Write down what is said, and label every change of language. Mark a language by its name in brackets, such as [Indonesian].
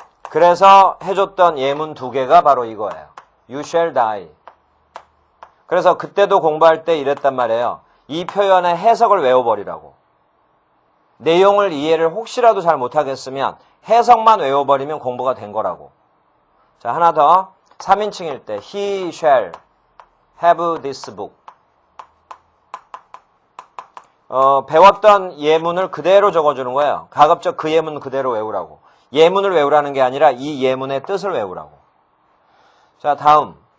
[Korean] 그래서 해줬던 예문 두 개가 바로 이거예요. [English] You shall die. [Korean] 그래서 그때도 공부할 때 이랬단 말이에요. 이 표현의 해석을 외워버리라고. 내용을 이해를 혹시라도 잘 못하겠으면 해석만 외워버리면 공부가 된 거라고. 자, 하나 더. 3인칭일 때 [English] He shall have this book. [Korean] 배웠던 예문을 그대로 적어주는 거예요. 가급적 그 예문 그대로 외우라고. 예문을 외우라는 게 아니라 이 예문의 뜻을 외우라고. 자, 다음.